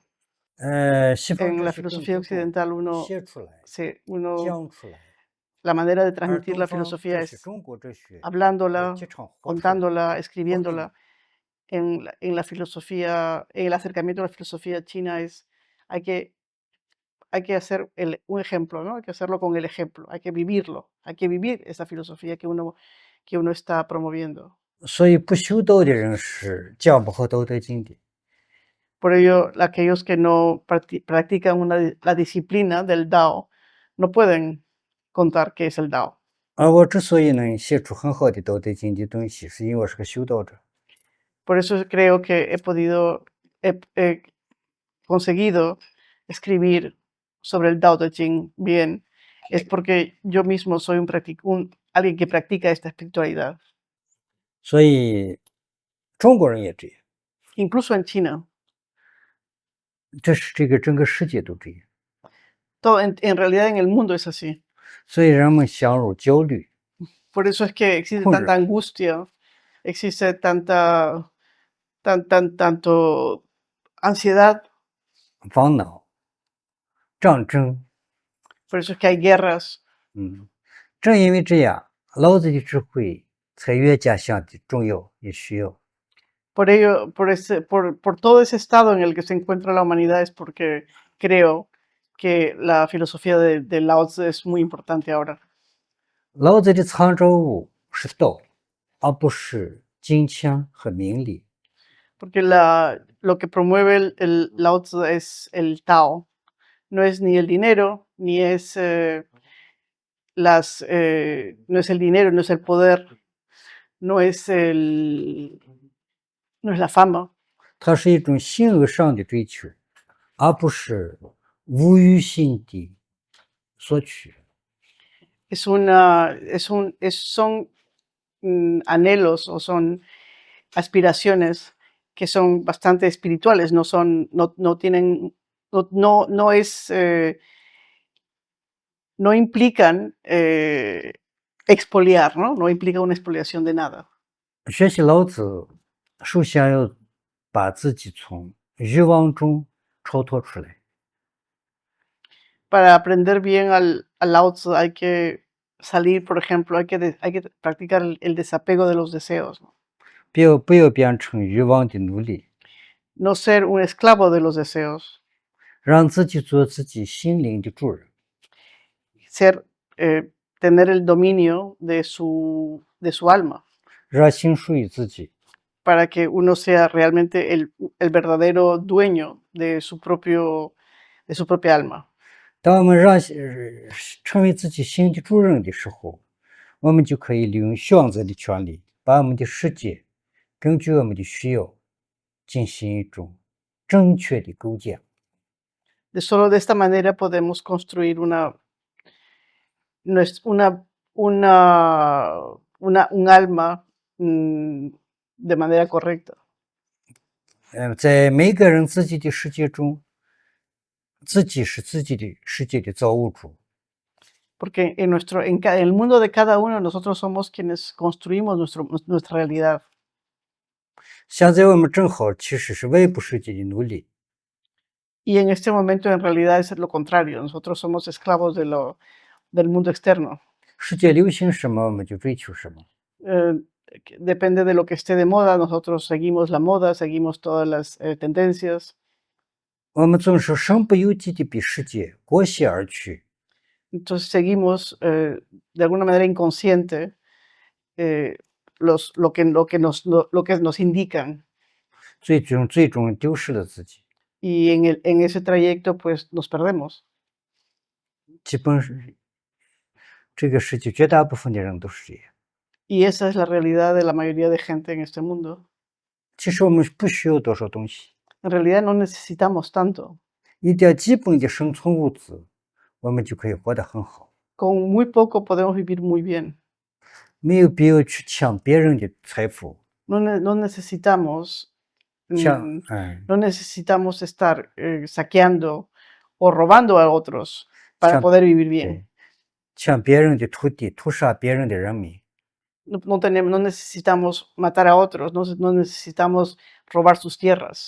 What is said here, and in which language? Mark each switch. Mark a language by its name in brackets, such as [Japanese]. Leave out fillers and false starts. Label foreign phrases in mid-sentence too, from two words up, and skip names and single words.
[Spanish] En la filosofía occidental la manera de transmitir la filosofía es hablándola, contándola, escribiéndola. En la filosofía, en el acercamiento a la filosofía china hay que, hay que hacer un ejemplo, ¿no? Hay que hacerlo con el ejemplo, hay que vivirlo, hay que vivir esa filosofía que uno está promoviendo. [Chinese] 所以不修道的人是讲不好《道德经》的。 [Spanish] Por ello, aquellos que no practican la disciplina del Dao no pueden contar qué es el Dao. [Chinese] 而我之所以能写出很好的《道德经》的东西，是因为我是个修道者。 [Spanish] Por eso creo que he conseguido escribir sobre el Dao de Jing bien, es porque yo mismo soy alguien que practica esta espiritualidad. [Chinese] 所以中国人也这样， [Spanish] Incluso en China. [Chinese] 这是这个整个世界都这样。 [Spanish] En realidad en el mundo es así. [Chinese] 所以人们陷入焦虑。 [Spanish] Por eso es que existe tanta angustia, existe tanto ansiedad. [Chinese] 烦恼、战争。 [Spanish] Por eso es que hay guerras. [Chinese] 正因为这样，老子的智慧才越加显得重要也需要。 [Spanish] Por ello, por todo ese estado en el que se encuentra la humanidad es porque creo que la filosofía de Lao Tzu es muy importante ahora. [Chinese] 老子的参照物是道，而不是金钱和名利。 [Spanish] Porque lo que promueve el Lao Tzu es el Tao. No es ni el dinero, ni es no es el dinero, no es el poder, no es la fama. [Chinese] 它是一种形而上的追求，而不是无欲心的索取。 [Spanish] Son anhelos o son aspiraciones que son bastante espirituales, no implican expoliar, ¿no? No implica una expoliación de nada. [Chinese] 学习老子，首先要把自己从欲望中超脱出来。 [Spanish] Para aprender bien al Lao Tzu hay que salir, por ejemplo, hay que practicar el desapego de los deseos, ¿no? [Chinese] 不要变成欲望的奴隶。 [Spanish] No ser un esclavo de los deseos. [Chinese] 让自己做自己心灵的主人。 [Spanish] Tener el dominio de su alma. [Chinese] 让心属于自己。 [Spanish] Para que uno sea realmente el verdadero dueño de su propia alma. [Chinese] 当我们成为自己心的主人的时候，我们就可以利用选择的权利，把我们的世界根据我们的需要进行一种正确的构建。 [Spanish] Solo de esta manera podemos construir un alma de manera correcta. [Chinese] 在每个人自己的世界中，自己是自己的世界的造物主。 [Spanish] Porque en el mundo de cada uno nosotros somos quienes construimos nuestra realidad. [Chinese] 现在我们正好其实是外部世界的奴隶。 [Spanish] Y en este momento en realidad es lo contrario, nosotros somos esclavos del mundo externo. [Chinese] 世界流行什么我们就追求什么。 [Spanish] Depende de lo que esté de moda, nosotros seguimos la moda, seguimos todas las tendencias. [Chinese] 我们总是身不由己地比世界裹挟而去。 [Spanish] Entonces seguimos de alguna manera inconsciente lo que nos indican. [Chinese] 最终丢失了自己。 [Spanish] Y en ese trayecto pues nos perdemos. [Chinese] 基本是这个世界绝大部分的人都是这样。 [Spanish] Y esa es la realidad de la mayoría de gente en este mundo. [Chinese] 其实我们不需要多少东西， [Spanish] En realidad no necesitamos tanto. [Chinese] 一点基本的生存物资，我们就可以活得很好。 [Spanish] Con muy poco podemos vivir muy bien. [Chinese] 没有必要去抢别人的财富， [Spanish] no necesitamos, [Chinese] 像 [Spanish] no necesitamos estar saqueando o robando a otros para [Chinese] 像 [Spanish] poder vivir bien. [Chinese] 对，抢别人的土地，屠杀别人的人民， [Spanish] No necesitamos matar a otros, no necesitamos robar sus tierras.